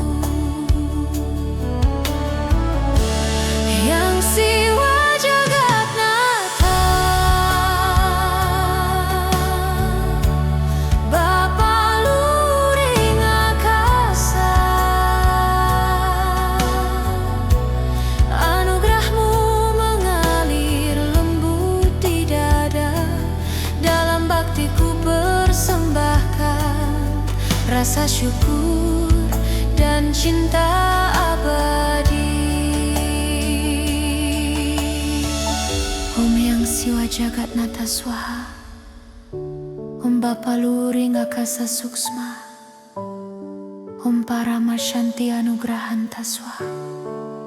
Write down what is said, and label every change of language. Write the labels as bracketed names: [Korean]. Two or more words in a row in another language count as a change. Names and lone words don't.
[Indonesian] Yang Siwa Jagatnata, Bapa luring akasa, anugerah-Mu mengalir lembut di dada. Dalam baktiku persembahkan rasa syukur dan cinta abadi. [Sanskrit] Om Hyang Siwa Jagatnata Swaha, Om Bapa luring akasa suksma, Om Parama Shanti Anugrahanta Swaha.